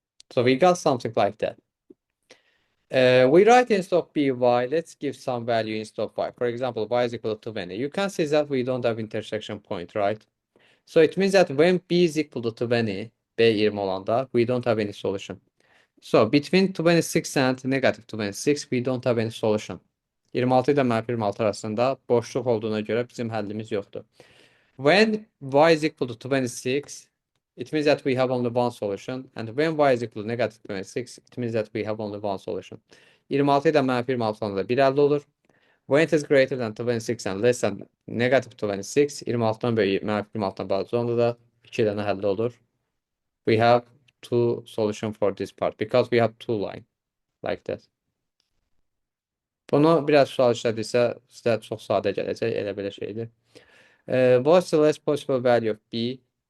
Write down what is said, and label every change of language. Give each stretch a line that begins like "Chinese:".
English: So we got something like that. We write instead of by, let's give some value instead of y. For example, y is equal to 20. You can see that we don't have intersection point, right? So it means that when b is equal to 20,
Azerbaijani: b 20 olanda,
English: we don't have any solution. So between 26 and negative 26, we don't have any solution.
Azerbaijani: 26 ile mənfi 26 arasında boşluq olduğuna görə bizim həllimiz yoxdur.
English: When y is equal to 26, it means that we have only one solution. And when y is equal to negative 26, it means that we have only one solution.
Azerbaijani: 26 ile mənfi 26 olanda 1 əldə olur.
English: When it is greater than 26 and less than negative 26,
Azerbaijani: 26'dan böyük mənfi 26'dan balaca olanda da 2 dənə həlli olur.
English: We have two solution for this part because we have two line like that.
Azerbaijani: Bunu biraz sual işlədirsə sizə çox sadə gələcək, elə belə şeydir.
English: What's the less possible value of b?